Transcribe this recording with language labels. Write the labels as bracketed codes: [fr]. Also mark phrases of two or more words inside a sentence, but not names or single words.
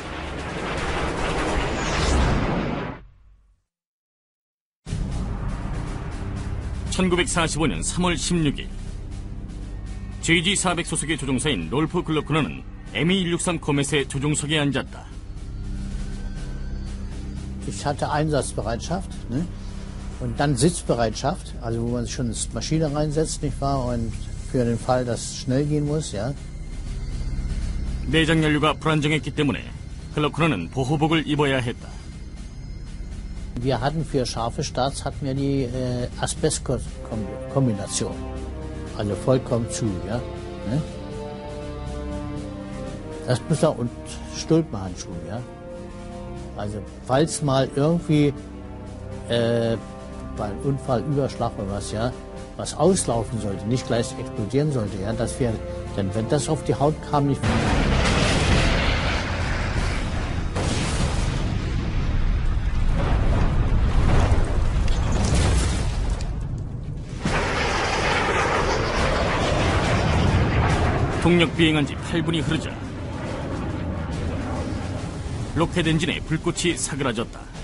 [ko] (1945년 3월 16일) JG-400 소속의 조종사인 롤프 글로크너는 ME-163 코멧의 조종석에 앉았다. [de] Ich hatte Einsatzbereitschaft, ne? Und dann Sitzbereitschaft, also wo man schon eine Maschine reinsetzt, nicht wahr? Und für den Fall, dass es schnell gehen muss, ja. [ko] 내장 연료가 불안정했기 때문에 글로크너는 보호복을 입어야 했다. [de] Wir hatten für scharfe Starts hatten wir die Asbest-Kombination, also vollkommen zu, ja. Ne? Das muss er und Stulpenhandschuhe, ja. Also falls mal irgendwie bei einem Unfall, Überschlag oder was, ja, was auslaufen sollte, nicht gleich explodieren sollte, ja, dass wir, denn wenn das auf die Haut kam, nicht. [ko] 동력 비행한 지 8분이 흐르자 로켓 엔진에 불꽃이 사그라졌다.